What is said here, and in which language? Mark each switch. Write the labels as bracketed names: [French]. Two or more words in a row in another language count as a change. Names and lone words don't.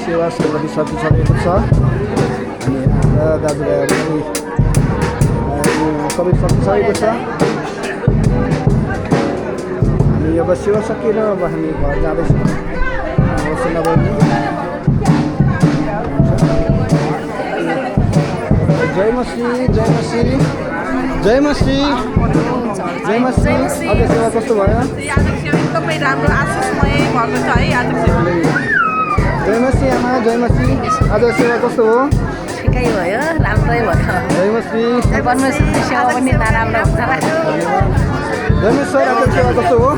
[Nepali] सेवाली सकिसकेको छ अनि हाम्रा दाजुभाइहरू पनि सबै सकिसकेको छ अनि अब सेवा सकिएर अब हामी घर जाँदैछौँ अवश्य नभए जय मसी जय मसी जय मसी जय मसी आज सेवा कस्तो भयो एकदमै राम्रो आशिषमय भएको छ है आज जय मसी आमा जय मसी आज सेवा कस्तो हो ठिकै भयो राम्रै भयो जय मसी परमेश्वरको सेवा पनि नराम्रो हुन्छ र जय मसी सर आज सेवा कस्तो हो